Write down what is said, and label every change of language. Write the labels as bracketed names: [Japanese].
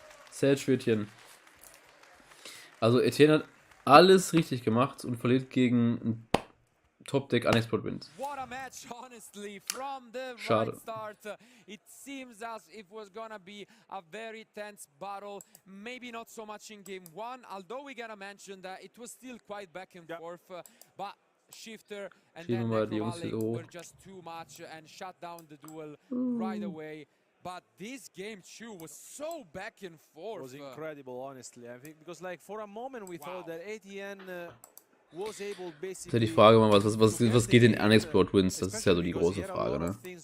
[German] Sage Etienne. Also Etienne hat alles richtig gemacht und verliert gegen ein Top-Deck Unexplored Wind. [English] What a match, honestly, from the [German] Schade. [English] right start. It seems as if it was gonna be a very tense battle. Maybe not so much in game one, although we gotta mention that it was still quite back and forth. But Shifter and then were just too much and shut down the duel right away. But this game too was so back and forth. It was incredible, honestly. I think because like for a moment we thought that Etienne was able basically. [German] Das ist ja die Frage, was geht in Unexplored Wins? Das ist ja so die große Frage, ne?